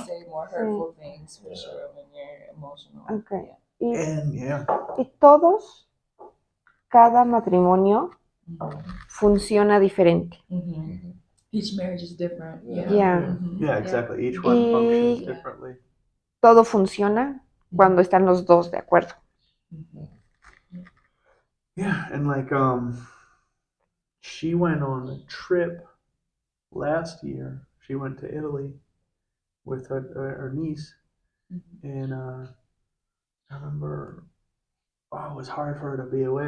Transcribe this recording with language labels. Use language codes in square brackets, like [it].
[en] You say more hurtful things for sure when you're emotional. Okay. Yeah. [es] Y todos, cada matrimonio funciona diferente. [en] Each marriage is different. Yeah. Yeah. Yeah, exactly. Each one functions differently. [es] Todo funciona cuando están los dos de acuerdo. [en] Yeah, and like she went on a trip last year. She went to Italy with her niece, and I remember, oh, it was hard for her to be away.